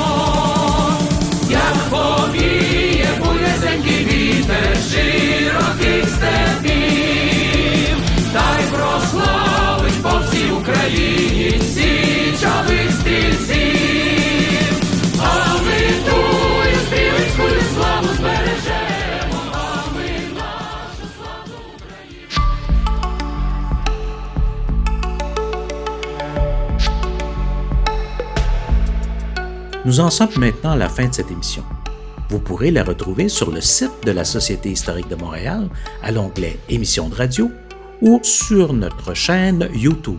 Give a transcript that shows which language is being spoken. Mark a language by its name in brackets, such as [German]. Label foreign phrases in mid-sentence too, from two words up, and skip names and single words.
[Ukrainian] Як повіє буйнесенький вітер широких степів, та й прославить по всій Україні січових стрільців. А ми тую стрілецькую славу збережемо, а ми нашу славну Україну. [French] Nous en sommes maintenant à la fin de cette émission. Vous pourrez la retrouver sur le site de la Société historique de Montréal à l'onglet Émissions de radio ou sur notre chaîne YouTube.